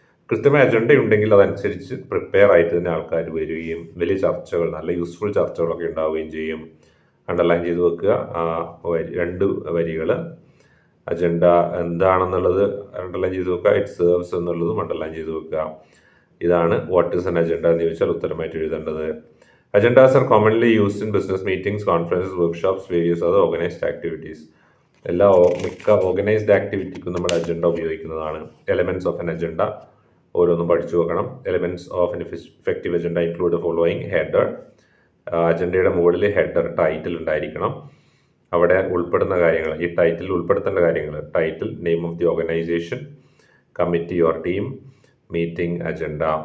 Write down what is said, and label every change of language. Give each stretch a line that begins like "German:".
Malayalam: കൃത്യമായ അജണ്ട ഉണ്ടെങ്കിൽ അതനുസരിച്ച് പ്രിപ്പയർ ആയിട്ട് തന്നെ ആൾക്കാർ വരികയും വലിയ ചർച്ചകൾ, നല്ല യൂസ്ഫുൾ ചർച്ചകളൊക്കെ ഉണ്ടാവുകയും ചെയ്യും. അണ്ടർലൈൻ ചെയ്ത് വെക്കുക. 2 വരികൾ അജണ്ട എന്താണെന്നുള്ളത് അണ്ടർലൈൻ ചെയ്ത് വെക്കുക.
English: it serves
Malayalam: എന്നുള്ളതും അണ്ടർലൈൻ ചെയ്ത് വെക്കുക. ഇതാണ്
English: what is an agenda
Malayalam: എന്ന് ചോദിച്ചാൽ ഉത്തരമായിട്ട് എഴുതേണ്ടത്.
English: Agendas are commonly used in business meetings, conferences, workshops, various other organized activities.
Malayalam: മിക്ക ഓർഗനൈസ്ഡ് ആക്ടിവിറ്റിക്കും നമ്മൾ അജണ്ട ഉപയോഗിക്കുന്നതാണ്.
English: elements of an agenda
Malayalam: ഓരോന്നും പഠിച്ചു നോക്കണം.
English: elements of an effective agenda include the following: header,
Malayalam: അജണ്ടയുടെ മുകളിൽ ഹെഡർ ടൈറ്റിൽ ഉണ്ടായിരിക്കണം. അവിടെ ഉൾപ്പെടുന്ന കാര്യങ്ങൾ, ഈ ടൈറ്റിൽ ഉൾപ്പെടുത്തേണ്ട കാര്യങ്ങൾ: title,
English: name of the organization, committee or team,
Malayalam: meeting agenda.